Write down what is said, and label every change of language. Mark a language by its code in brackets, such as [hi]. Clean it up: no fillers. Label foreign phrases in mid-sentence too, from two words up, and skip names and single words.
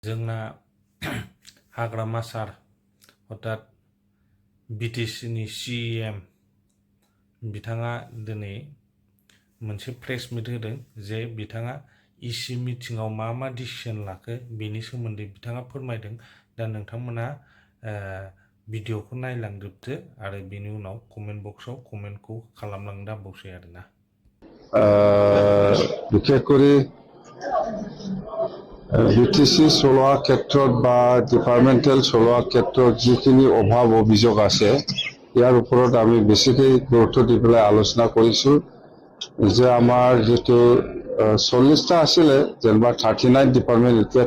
[brx] जोंना हाग्रामा सार अर्थात बिटिसिनि सिएम बिथाङा दिनै मोनसे [en] press meet [brx] होदों जे बिथाङा इसि मिटिंआव मा डिसिसन लाखो बेनि सोमोन्दै बिथाङा फोरमायदों। दा नोंथांमोना भिडिअखौ नायलांजोबदो आरो बेनि उनाव [en] comment boxआव [brx] कमेन्टखौ खालामलांनो दाबावसै आरोना। [as] বিশেষ করে বিটিসি চলোৱা ক্ষেত্ৰত বা ডিপাৰ্টমেণ্টেল চলোৱা ক্ষেত্ৰত যিখিনি অভাৱ অভিযোগ আছে ইয়াৰ ওপৰত আমি বেছিকৈ গুৰুত্ব দি পেলাই আলোচনা কৰিছোঁ যে আমাৰ যেটো 40টা আছিলে যেনিবা 39 ডিপাৰ্টমেণ্ট এতিয়া